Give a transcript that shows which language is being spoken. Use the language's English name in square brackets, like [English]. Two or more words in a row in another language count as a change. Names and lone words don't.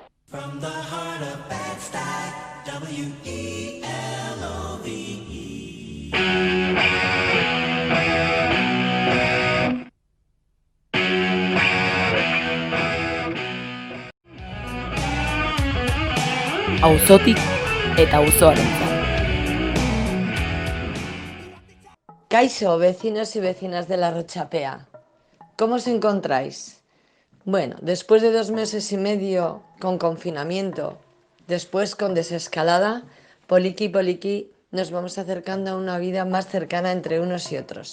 [English] From the heart of Bed-Stuy, WELOVE. [Basque] Auzotik eta auzoarentzat. Kaixo, [Spanish] vecinos y vecinas de la Rochapea. ¿Cómo os encontráis? Bueno, después de 2 meses y medio con confinamiento, después con desescalada, poliqui, nos vamos acercando a una vida más cercana entre unos y otros.